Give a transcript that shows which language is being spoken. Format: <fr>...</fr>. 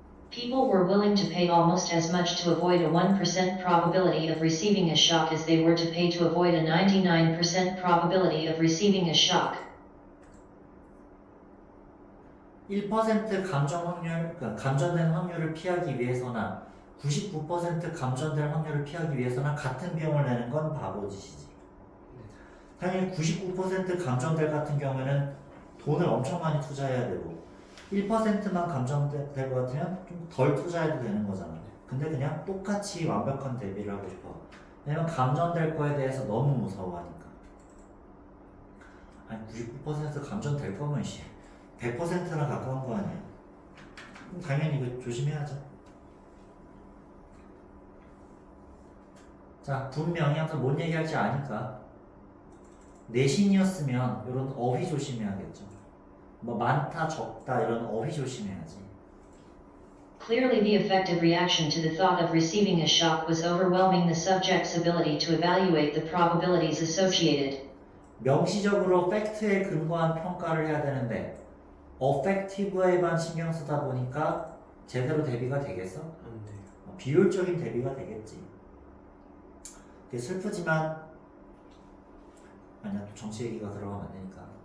<en>People were willing to pay almost as much to avoid a 1% probability of receiving a shock as they were to pay to avoid a 99% probability of receiving a shock.</en> <ko>1% 감정 확률, 그러니까 감전된 확률을 피하기 위해서나 99% 감전될 확률을 피하기 위해서나 같은 비용을 내는 건 바보짓이지. 당연히 99% 감전될 같은 경우에는 돈을 엄청 많이 투자해야 되고 1%만 감정될 것 같으면 좀 덜 투자해도 되는 거잖아. 근데 그냥 똑같이 완벽한 대비를 하고 싶어. 왜냐면 감전될 거에 대해서 너무 무서워하니까. 아니 99% 감전될 거면 100%나 가까운 거 아니야. 그럼 당연히 이거 조심해야죠. 자, 분명히 항상 뭔 얘기할지 아니까 내신이었으면 이런 어휘 조심해야겠죠. 뭐 많다 적다 이런 어휘 조심해야지.</ko> <en>Clearly, the effective reaction to the thought of receiving a shock was overwhelming the subject's ability to evaluate the probabilities associated.</en> <ko>명시적으로 팩트에 근거한 평가를 해야 되는데 어펙티브에만 신경 쓰다 보니까 제대로 대비가 되겠어? 안 돼요. 비효율적인 대비가 되겠지. 그게 슬프지만 아니야, 또 정치 얘기가 들어가면 안 되니까.</ko>